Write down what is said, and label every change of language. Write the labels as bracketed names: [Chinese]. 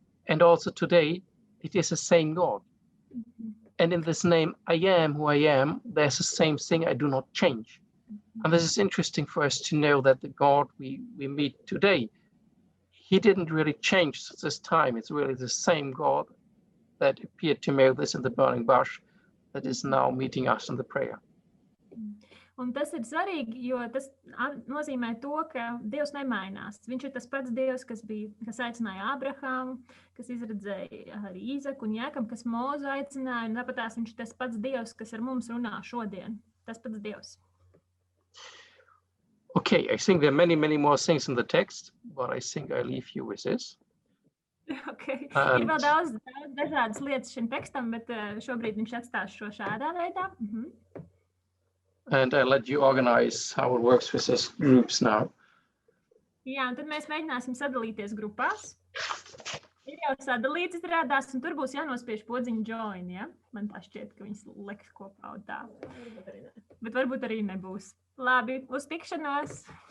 [English] And also today, it is the same God. And in this name, I am who I am, there's the same thing, I do not change. And this is interesting for us to know that the God we meet today, he didn't really change this time. It's really the same God that appeared to Moses in the burning bush that is now meeting us in the prayer. [Latvian] Un tas ir svarīgi, jo tas nozīmē to, ka Dievs nemainās. Viņš ir tas pats Dievs, kas aicināja Ābrahāmu, kas izredzēja arī Īzaku un Jēkabu, kas Mozu aicināja, un tāpatās viņš ir tas pats Dievs, kas ar mums runā šodien. Tas pats Dievs. [English] Okay, I think there are many, many more things in the text, but I think I leave you with this. Okay. [Latvian] Ir vēl daudz dažādas lietas šim tekstam, bet šobrīd viņš atstās šo šādā veidā. [English] And I'll let you organize how it works with these groups now. [Latvian] Jā, un tad mēs mēģināsim sadalīties grupās. Ir jau sadalīts izrādās, un tur būs jānospiež podziņu join, ja? Man tā šķiet, ka viņas liks kopā un tā. Bet varbūt arī nebūs. Labi, uz tikšanās!